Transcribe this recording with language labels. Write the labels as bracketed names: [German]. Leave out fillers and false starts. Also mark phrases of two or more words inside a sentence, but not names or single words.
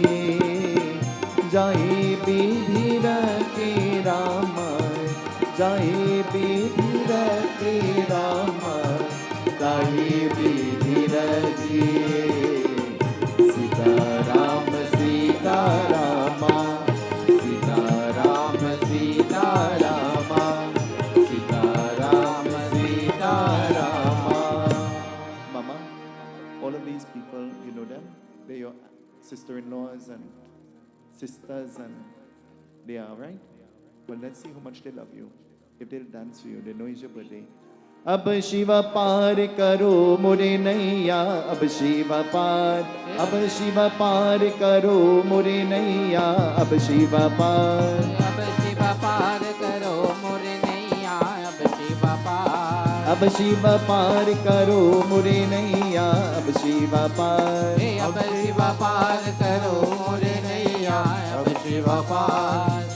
[Hindi] जाए विधिर के राम जाए विधिर के राम जाए विधिर दिए सीताराम सीताराम सीताराम सीताराम सीताराम सीताराम [English] Mama, all of these people, you know them? They're your sister-in-laws and sisters and they are, right? Well, let's see how much they love you. If they'll dance for you, they know it's your birthday. [Hindi] अब शिव पार करो मोरे नैया अब शिव पार करो मोरे नैया अब शिव पार करो मोरे नैया अब शिव पार करो मोरे नैया अब शिव पार करो मोरे नैया अब शिव पार